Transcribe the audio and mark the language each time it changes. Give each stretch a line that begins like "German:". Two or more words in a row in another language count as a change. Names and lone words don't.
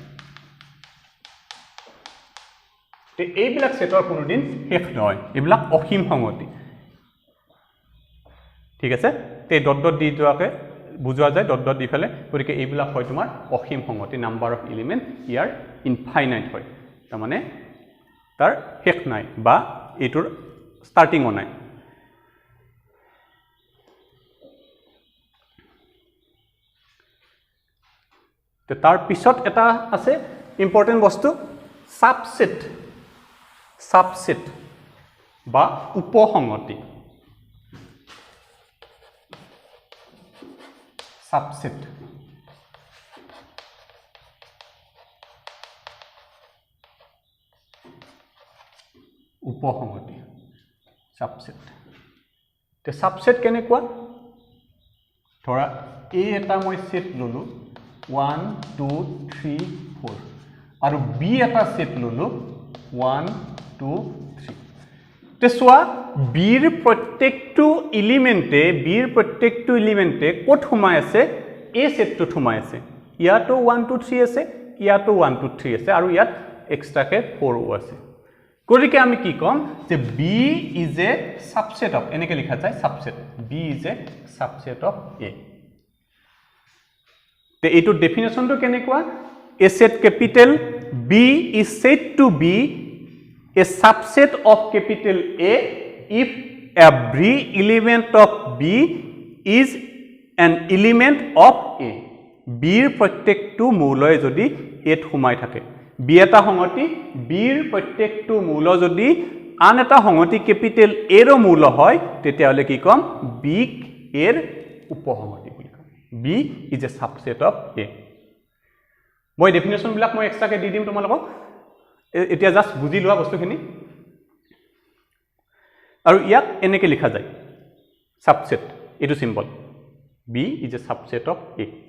Assamese: তে এইবিলাক সেটৰ কোনোদিন শেষ নহয় এইবিলাক অসীম সংগতি ঠিক আছে তে ডট ডট দি যোৱাকে বুজোৱা যায় ডট ডট দি ফেলে গতিকে এইবিলাক হয় তোমাৰ অসীম সংগতি
English: number of element
Assamese: ইয়াৰ ইনফাইনাইট হয় তাৰ মানে তাৰ শেষ নাই বা এইটোৰ ষ্টাৰ্টিংও নাই তে তাৰ পিছত এটা আছে ইম্পৰ্টেন্ট বস্তু সাবসেট বা উপসংগতি সাবসেট উপসংগতি সাবসেট তে সাবসেট কেনেকুৱা ধৰা এই এটা মই সেট ললো 1 2 3 4 আৰু বি এটা সেট ললো 1 2 3 তে সোয়া বিৰ প্ৰত্যেকটো এলিমেন্টে ক'ত সোমাই আছে এই সেটটো সোমাই আছে ইয়াতো 1 2 3 আছে ইয়াতো 1 2 3 আছে আৰু ইয়াত এক্সট্ৰাকে 4 আছে গতিকে আমি কি কম যে
English: B is a subset of
Assamese: এনেকে লিখা যায়
English: subset B is a subset of A
Assamese: তে এইটো ডেফিনেশনটো কেনেকুৱা
English: A set capital B is said to be a subset of capital A if every element of B is an element of A.
Assamese: B ৰ প্ৰত্যেকটো মূলয় যদি এত সোমাই থাকে B এটা সংগতি B ৰ প্ৰত্যেকটো মূল যদি আন এটা সংগতি ক্যাপিটেল A ৰ মূল হয় তেতিয়াহলে কি কম B এর উপসংগতি বুলি কম
English: B is a subset of A.
Assamese: মই ডেফিনেশন বিলাক মই এক্সট্ৰাকে দি দিম তোমালোকক এতিয়া জাস্ট বুজি লোৱা বস্তুখিনি আৰু ইয়াক এনেকে লিখা যায় সাবসেট এটো সিম্বল
English: B is a subset of A